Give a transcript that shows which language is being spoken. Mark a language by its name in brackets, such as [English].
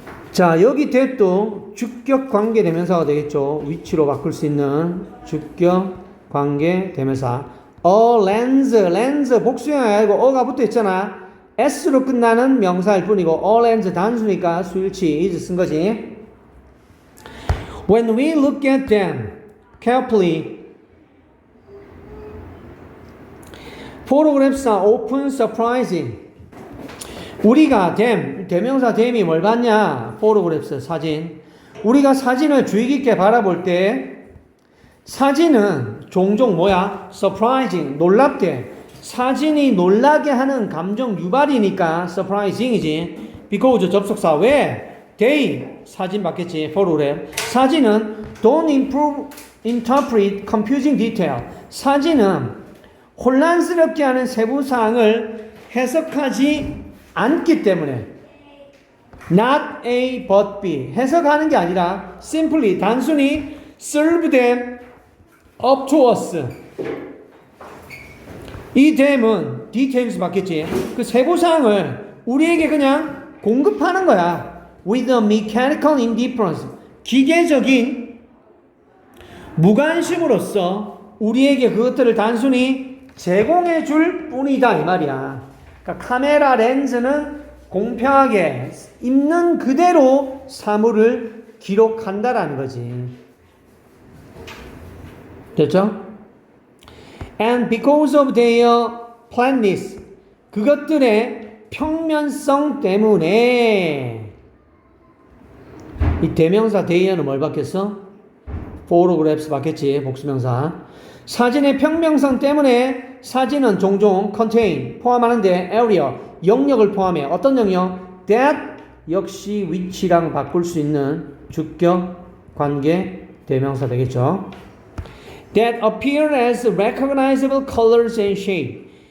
[Korean] 자, 여기 that도 주격 관계 대명사가 되겠죠. 위치로 바꿀 수 있는 주격 관계 대명사. 렌즈 복수형이 아니고 어가 붙어 있잖아. s로 끝나는 명사일 뿐이고 렌즈 단수니까 수일치 is 쓴 거지. [English] When we look at them carefully, photographs are often surprising. [Korean] 우리가 대명사 them이 뭘 봤냐? photographs, 사진. 우리가 사진을 주의 깊게 바라볼 때 사진은 종종 뭐야? surprising, 놀랍게. 사진이 놀라게 하는 감정 유발이니까 surprising이지. because 접속사. 왜? they, 사진 봤겠지. photograph. 사진은 [English] don't interpret confusing detail. [Korean] 사진은 혼란스럽게 하는 세부사항을 해석하지 않기 때문에 not A but B, 해석하는 게 아니라 simply, 단순히 [English] serve them up to us. [Korean] 이 them은 details 맞겠지. 그 세부사항을 우리에게 그냥 공급하는 거야. [English] with a mechanical indifference, [Korean] 기계적인 무관심으로써 우리에게 그것들을 단순히 제공해 줄 뿐이다 이 말이야. 그러니까 카메라 렌즈는 공평하게 있는 그대로 사물을 기록한다라는 거지. 됐죠? [English] And because of their plainness, [Korean] 그것들의 평면성 때문에 이 대명사 they는 뭘 받겠어? photographs 받겠지, 복수명사. 사진의 평면성 때문에 사진은 종종 contain, 포함하는데 area, 영역을 포함해. 어떤 영역? that 역시 위치랑 바꿀 수 있는 주격, 관계, 대명사 되겠죠. [English] that appear as recognizable colors and shape.